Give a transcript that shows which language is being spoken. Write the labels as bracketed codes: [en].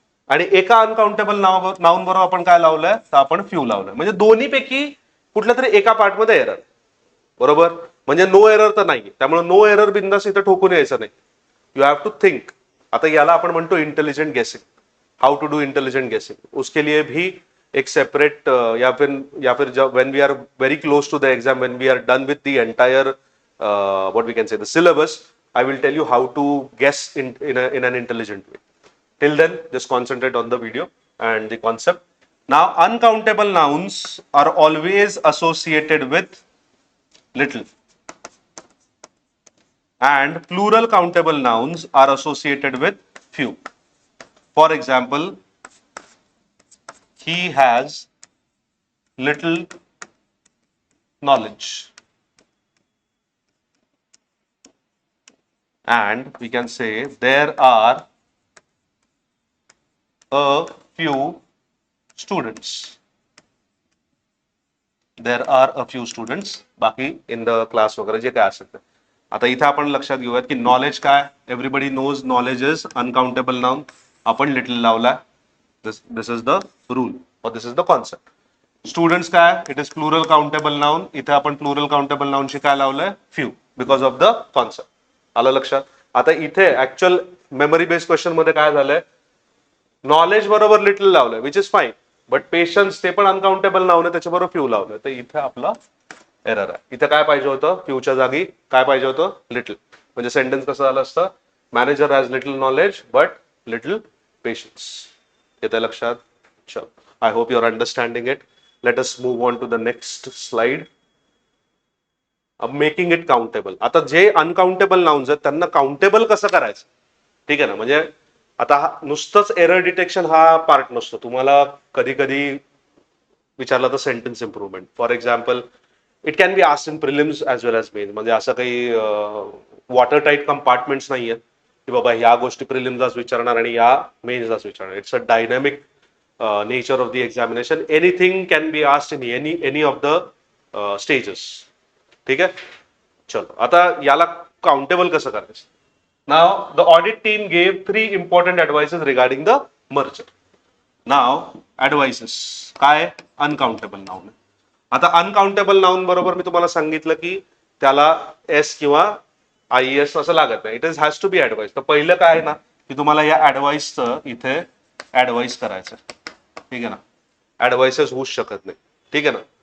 [mr] आणि एका uncountable noun बरोबर आपण काय लावलंय, तर आपण फ्यू लावलंय. म्हणजे दोन्ही पैकी कुठल्या तरी एका पार्ट मध्ये एरर, बरोबर. म्हणजे नो एरर तर नाही. त्यामुळे नो एरर बिंदास इथं ठोकून यायचं नाही. [en] You have to think. [mr] आता याला आपण म्हणतो इंटेलिजंट गेसिंग. [en] how to do intelligent guessing, [hi] उसके लिए भी एक सेपरेट या फिर जब [en] When we are very close to the exam, when we are done with the entire what we can say the syllabus, I will tell you how to guess in an intelligent way. Till then, just concentrate on the video and the concept. Now, uncountable nouns are always associated with little. and plural countable nouns are associated with few. For example, he has little knowledge. And we can say there are a few students. There are a few students. [mr] बाकी [en] in the class [mr] वगैरे जे काय असेल ते. आता इथे आपण लक्षात घेऊयात की नॉलेज काय, [en] Everybody knows knowledge is uncountable noun. [mr] आपण लिटिल लावलाय. [en] This is the rule और this is the concept. Students काय, it is plural countable noun. [mr] इथे आपण प्लुरल काउंटेबल नाउनशी काय लावलंय, few, because of the concept. आलं लक्षात. आता इथे ऍक्च्युअल मेमरी बेस्ड क्वेश्चन मध्ये काय झालंय, नॉलेज बरोबर लिटिल लावलंय, [en] which is fine, [mr] but patience ते पण अनकाउंटेबल नाउन आहे, त्याच्याबरोबर फ्यू लावलंय. तर इथे आपला एरर आहे. इथे काय पाहिजे होतं, फ्यूच्या जागी काय पाहिजे होतं, लिटिल. म्हणजे सेंटेन्स कसं झालं असतं, [en] Manager has little knowledge but little patience. [mr] येते लक्षात. [en] चल, I hope you are understanding it. Let us move on to the next slide. Making it countable. [mr] आता जे अनकाउंटेबल नाउन्स आहेत त्यांना काउंटेबल कसं करायचं, ठीक आहे ना. म्हणजे आता नुसतंच एरर डिटेक्शन हा पार्ट नसतो. तुम्हाला कधी कधी विचारलं तर sentence improvement. [en] For example, it can be asked in prelims as well as mains. [mr] म्हणजे असं काही वॉटर टाईट कंपार्टमेंट्स नाही आहेत की बाबा या गोष्टी प्रिलिम्सलाच विचारणार आणि या मेन्सलाच विचारणार. [en] It's a dynamic nature of the examination. Anything can be asked in any of the stages. [mr] ठीक आहे. चलो, आता याला काउंटेबल कसं करायचं. [en] Now the audit team gave 3 important advices regarding the merger. Now advices काय, uncountable noun. [mr] आता अनकाउंटेबल नाउन बरोबर मी तुम्हाला सांगितलं की त्याला एस किंवा IES असं लागत नाही. [en] It is has to be advice. [mr] तर पहिलं काय आहे ना की तुम्हाला या ऍडवाइसचं इथे ऍडवाइस करायचं. ठीक आहे ना. ऍडवाइसेस होऊच शकत नाही. ठीक आहे ना.